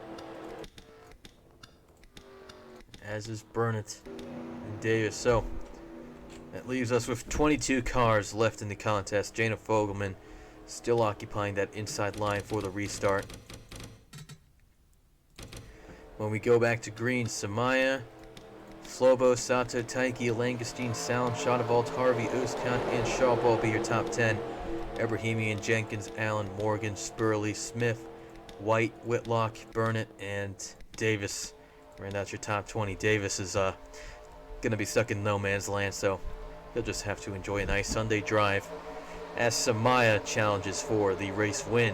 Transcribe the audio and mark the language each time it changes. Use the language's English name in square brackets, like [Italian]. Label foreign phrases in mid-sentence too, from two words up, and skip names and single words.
[English] As is Burnett and Davis. So that leaves us with 22 cars left in the contest. Jana Fogelman still occupying that inside line for the restart. When we go back to green, Samaya, Flobo, Sato, Taiki, Langestein, Salem, Shadowvault, Harvey, Uskan, and Shaw will be your top 10. Ebrahimian, Jenkins, Allen, Morgan, Spurley, Smith, White, Whitlock, Burnett, and Davis. Ran out your top 20. Davis is going to be stuck in no man's land, so he'll just have to enjoy a nice Sunday drive as Samaya challenges for the race win.